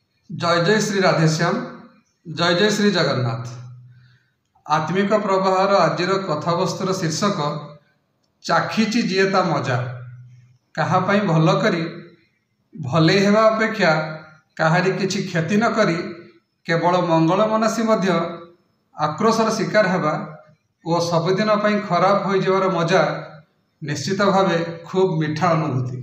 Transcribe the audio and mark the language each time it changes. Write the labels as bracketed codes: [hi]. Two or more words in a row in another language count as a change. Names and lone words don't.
[or] ଜୟ ଜୟ ଶ୍ରୀ ରାଧେଶ୍ୟାମ। ଜୟ ଜୟ ଶ୍ରୀ ଜଗନ୍ନାଥ। ଆତ୍ମିକ ପ୍ରବାହର ଆଜି କଥାବସ୍ତୁର ଶୀର୍ଷକ ଚାଖିଛି ଯିଏ ତା ମଜା। କାହାପାଇଁ ଭଲ କରି ଭଲେ ହେବା ଅପେକ୍ଷା କାହାରି କିଛି କ୍ଷତି ନ କରି କେବଳ ମଙ୍ଗଳ ମନାସି ମଧ୍ୟ ଆକ୍ରୋଶର ଶିକାର ହେବା ଓ ସବୁଦିନ ପାଇଁ ଖରାପ ହୋ ଯିବାର ମଜା ନିଶ୍ଚିତ ଭାବେ ଖୁବ୍ ମିଠା ଅନୁଭୂତି।